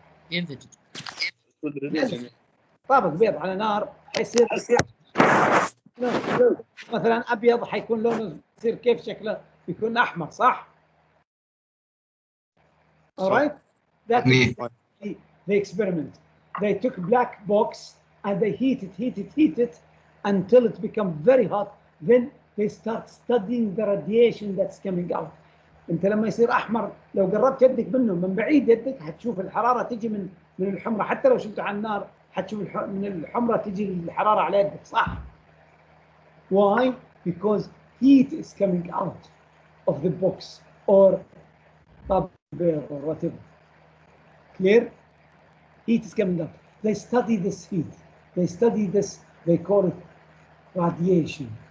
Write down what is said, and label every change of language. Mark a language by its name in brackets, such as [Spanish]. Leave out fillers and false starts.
[Arabic] ينفجر. طابق بيض على نار حيصير مثلا ابيض حيكون لونه يصير كيف شكله؟ يكون احمر صح؟ Alright? [English] That's the experiment. They took black box and they heat it until it become very hot. Then they start studying the radiation that's coming out. [Arabic] انت لما يصير احمر لو قربت يدك منه من بعيد يدك حتشوف الحراره تجي من الحمره، حتى لو شلته على النار حتشوف من الحمره تجي الحراره على يدك صح؟ Why? [English] Because heat is coming out of the box or or whatever. Clear? Heat is coming up. They study this heat. They study this, they call it radiation.